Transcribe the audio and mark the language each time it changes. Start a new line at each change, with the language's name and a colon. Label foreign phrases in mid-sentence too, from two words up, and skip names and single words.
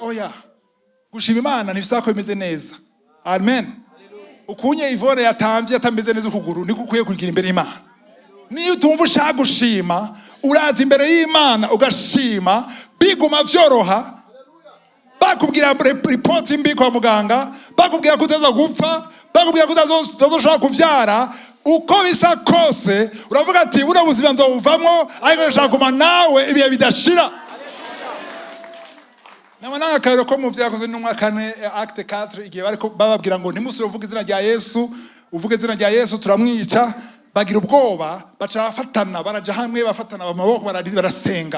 Rundi: Oya, gushima Imana ntibisaba ko bimeze neza. Amen. Ukunye Ivone yatamvye atameze neza ukuguru niko ukwiye kugira imbere y'Imana. Niyo utumva ushaka gushima, uraza imbere y'Imana ugashima, biguma vyoroha. Bakubwira report mbi kwa muganga, bakubwira kuteza gupfa, bakubwira kutazoshaka kuvyara, uko bisa kose uravuga ati buna buzima nzovamwo, ariko ndashaka kuma nawe ibihe bidashira. Namananga kare ko mu vyakoze n'umwaka 4 acte 4 igihe bariko bababwira ngo ntimusure uvuga izina rya Yesu, uvuga izina rya Yesu turamwica, bagira ubwoba, baca bafatana, baraja hamwe bafatana amaboko barasenga.